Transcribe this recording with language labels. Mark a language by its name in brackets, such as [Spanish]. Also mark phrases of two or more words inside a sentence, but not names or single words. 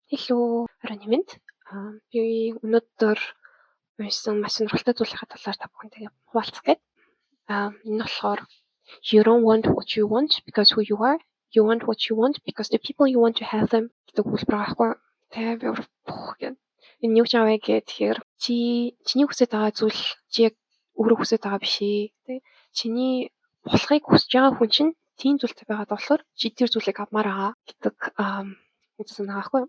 [Mongolian] Hello, оройн минь. Би өнөөдөр уншсан маш сонирхолтой зүйлийнхаа талаар та бүхэнтэйгээ хуваалцах гээд. Энэ болохоор [English] You don't want what you want because who you are. You want what you want because the people you want to have them [Mongolian] гэдэг хэлбэр байхгүй. Тэгээ би гэх энэ юу ч аваа гэхээр чиний хүсэж байгаа зүйл чи яг өөрөө хүсэж байгаа биш ээ. Тэ чиний болохыг хүсэж байгаа хүн чинь тийм зүйлтэй байгаад болохоор чи тэр зүйлийг авмаар байгаа гэдэг үзсэн байгаа байхгүй.